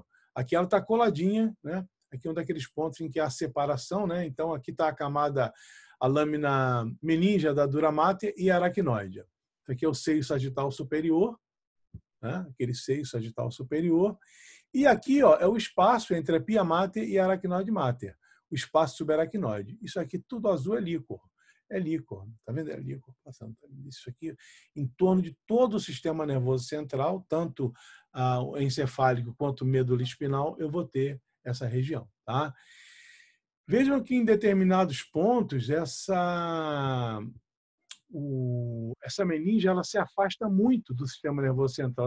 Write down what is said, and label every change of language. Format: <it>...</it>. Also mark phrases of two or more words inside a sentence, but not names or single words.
<pt>Aqui ela está coladinha, né? Aqui é um daqueles pontos em que há a separação, né? Então, aqui está a camada, a lâmina meningia da dura mater e a aracnoide. Isso aqui é o seio sagital superior, né? Aquele seio sagital superior. E aqui, ó, é o espaço entre a pia mater e a aracnoide mater, o espaço subaracnoide. Isso aqui tudo azul é líquor. É líquor, tá vendo? É líquor passando. Isso aqui em torno de todo o sistema nervoso central, tanto o encefálico quanto o medula espinal, eu vou ter essa região, tá? Vejam que em determinados pontos essa meninge ela se afasta muito do sistema nervoso central.</pt>